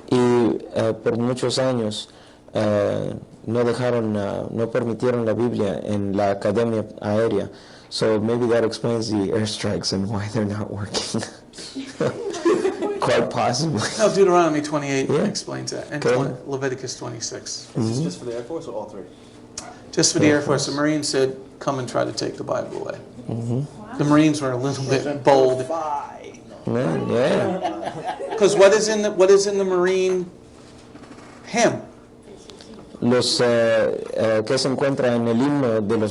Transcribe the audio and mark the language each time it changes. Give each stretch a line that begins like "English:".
Spanish: Y por muchos años no permitieron la Biblia en la Academia Aérea.
English: So maybe that explains the airstrikes and why they're not working. Quite possibly. No, Deuteronomy 28 Yeah. explains that, and Okay. Leviticus 26. Is this just for the Air Force or all 3? Just for the Air Force, the Marines said, "Come and try to take the Bible away." The Marines were a little bit bold, Yeah. because what is in the Marine hymn?
Spanish: Los que se encuentra en el himno de los